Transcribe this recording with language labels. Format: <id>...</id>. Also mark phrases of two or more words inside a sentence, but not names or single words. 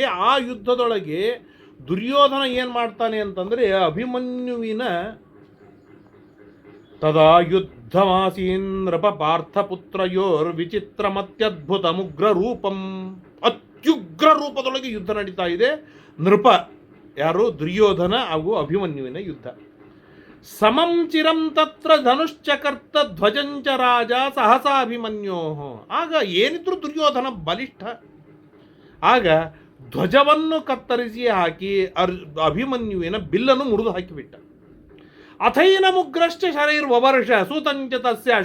<kn>ಆ ಯುದ್ಧದೊಳಗೆ ದುರ್ಯೋಧನ ಏನು ಮಾಡ್ತಾನೆ ಅಂತಂದರೆ, ಅಭಿಮನ್ಯುವಿನ</kn> <sa>ತದಾ ಯುದ್ಧಮಾಸೀನ್ ನೃಪ ಪಾರ್ಥಪುತ್ರಯೋರ್ ವಿಚಿತ್ರಮತ್ಯದ್ಭುತಮುಗ್ರ ರೂಪಂ.</sa> <kn>ಅತ್ಯುಗ್ರ ರೂಪದೊಳಗೆ ಯುದ್ಧ ನಡೀತಾ ಇದೆ. ನೃಪ ಯಾರು, ದುರ್ಯೋಧನ ಹಾಗೂ ಅಭಿಮನ್ಯುವಿನ ಯುದ್ಧ.</kn> <sa>ಸಮಂ ಚಿರಂ ತತ್ರ ಧನುಶ್ಚಕರ್ತ ಧ್ವಜಂಚ ರಾಜ ಸಹಸಾಭಿಮನ್ಯೋ.</sa> <kn>ಆಗ ಏನಿದ್ರು ದುರ್ಯೋಧನ ಬಲಿಷ್ಠ. ಆಗ ಧ್ವಜವನ್ನು ಕತ್ತರಿಸಿ ಹಾಕಿ ಅಭಿಮನ್ಯುವಿನ ಬಿಲ್ಲನ್ನು ಮುರಿದು ಹಾಕಿಬಿಟ್ಟ.</kn> <sa>ಅಥೈನ ಮುಗ್ರಶ್ಚ ಶರೈರ್ವರ್ಷ ಸೂತಂಚ ತಸ್ಯ.</sa>